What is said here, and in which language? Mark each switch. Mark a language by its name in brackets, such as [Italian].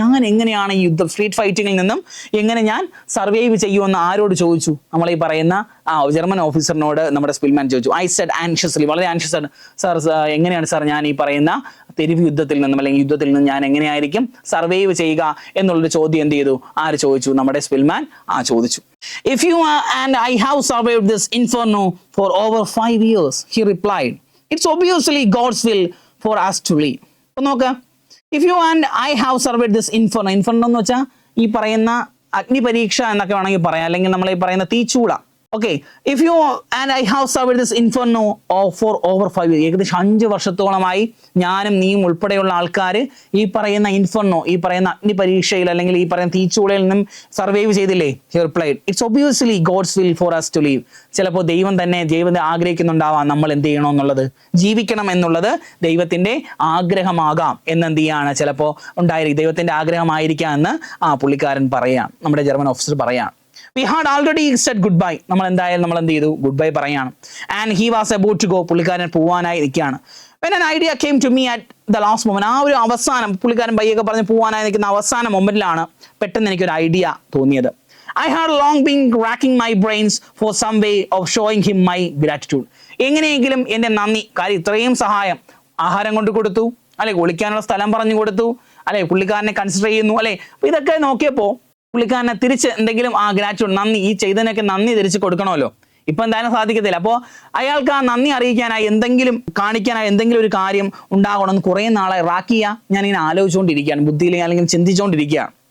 [Malayalam] ഞാൻ എങ്ങനെയാണ് ഈ യുദ്ധം, സ്ട്രീറ്റ് ഫൈറ്റിങ്ങിൽ നിന്നും എങ്ങനെ ഞാൻ സർവൈവ് ചെയ്യുമെന്ന് ആരോട് ചോദിച്ചു? നമ്മൾ ഈ പറയുന്ന ജർമ്മൻ ഓഫീസറിനോട് നമ്മുടെ സ്പിൽമാൻ ചോദിച്ചു. [English] I said anxiously, [Malayalam] വളരെ ആൻഷ്യസ് ആണ്. സാർ എങ്ങനെയാണ് സാർ ഞാൻ ഈ പറയുന്ന തെരുവ് യുദ്ധത്തിൽ നിന്നും അല്ലെങ്കിൽ യുദ്ധത്തിൽ നിന്നും ഞാൻ എങ്ങനെയായിരിക്കും സർവൈവ് ചെയ്യുക എന്നുള്ളൊരു ചോദ്യം എന്ത് ചെയ്തു? ആര് ചോദിച്ചു? നമ്മുടെ സ്പിൽമാൻ ചോദിച്ചു. [English] If you and I have survived this inferno for over 5 years, he replied, it's obviously God's will for us to live. [Malayalam] അപ്പോൾ നോക്കാം, [English] if you and I have survived this inferno [Malayalam] എന്ന് വെച്ചാൽ ഈ പറയുന്ന അഗ്നിപരീക്ഷ എന്നൊക്കെ വേണമെങ്കിൽ പറയാം, അല്ലെങ്കിൽ നമ്മൾ ഈ പറയുന്ന തീച്ചൂള. Okay, [English] if you and I have survived this inferno for over 5 years, [Malayalam] ഏകദേശം 5 വർഷത്തോളമായി ഞാനും നീയും ഉൾപ്പെടെയുള്ള ആൾക്കാർ ഈ പറയുന്ന ഇൻഫെർനോ, ഈ പറയുന്ന അഗ്നിപരീക്ഷയിൽ അല്ലെങ്കിൽ ഈ പറയുന്ന തീച്ചൂളയിൽ നിന്നും സർവൈവ് ചെയ്തില്ലേ? [English] He replied, it's obviously God's will for us to live. [Malayalam] ചിലപ്പോൾ ദൈവം ആഗ്രഹിക്കുന്നുണ്ടാവാം നമ്മൾ എന്ത് ചെയ്യണം എന്നുള്ളത്, ജീവിക്കണം എന്നുള്ളത് ദൈവത്തിന്റെ ആഗ്രഹമാകാം എന്നെന്ത് ചെയ്യാണ് ചിലപ്പോൾ ഉണ്ടായിരിക്കും, ദൈവത്തിന്റെ ആഗ്രഹമായിരിക്കാം എന്ന് പുള്ളിക്കാരൻ പറയാം, നമ്മുടെ ജർമ്മൻ ഓഫീസർ പറയാം. [English] We had already said goodbye. [Malayalam] നമ്മൾ എന്ത് ചെയ്തു? ഗുഡ് ബൈ പറയാണ്. [English] And he was about to go. [Malayalam] പുള്ളിക്കാരൻ പോവാനായി നിൽക്കുകയാണ്. [English] When an idea came to me at the last moment, [Malayalam] ആ ഒരു അവസാനം പുള്ളിക്കാരൻ ബൈയൊക്കെ പറഞ്ഞ് പോവാനായി നിൽക്കുന്ന അവസാന മൊമെന്റിലാണ് പെട്ടെന്ന് എനിക്കൊരു ഐഡിയ തോന്നിയത്. [English] I had long been racking my brains for some way of showing him my gratitude. [Malayalam] എങ്ങനെയെങ്കിലും എൻ്റെ നന്ദി, കാര്യം ഇത്രയും സഹായം, ആഹാരം കൊണ്ട് കൊടുത്തു അല്ലെ, ഒളിക്കാനുള്ള സ്ഥലം പറഞ്ഞു കൊടുത്തു അല്ലെ, പുള്ളിക്കാരനെ കൺസിഡർ ചെയ്യുന്നു അല്ലെ. അപ്പോൾ ഇതൊക്കെ നോക്കിയപ്പോൾ പുള്ളിക്കാരനെ തിരിച്ച് എന്തെങ്കിലും ഗ്രാറ്റ്യൂഡ്, നന്ദി, ഈ ചെയ്തതിനൊക്കെ നന്ദി തിരിച്ച് കൊടുക്കണമല്ലോ. ഇപ്പൊ എന്തായാലും സാധിക്കത്തില്ല. അപ്പോൾ അയാൾക്ക് ആ നന്ദി അറിയിക്കാനായി എന്തെങ്കിലും കാണിക്കാനായി എന്തെങ്കിലും ഒരു കാര്യം ഉണ്ടാകണമെന്ന് കുറേ നാളെ റാക്കിയ ഞാനിങ്ങനെ ആലോചിച്ചുകൊണ്ടിരിക്കുകയാണ്, ബുദ്ധിയിൽ അല്ലെങ്കിൽ ചിന്തിച്ചുകൊണ്ടിരിക്കുകയാണ്.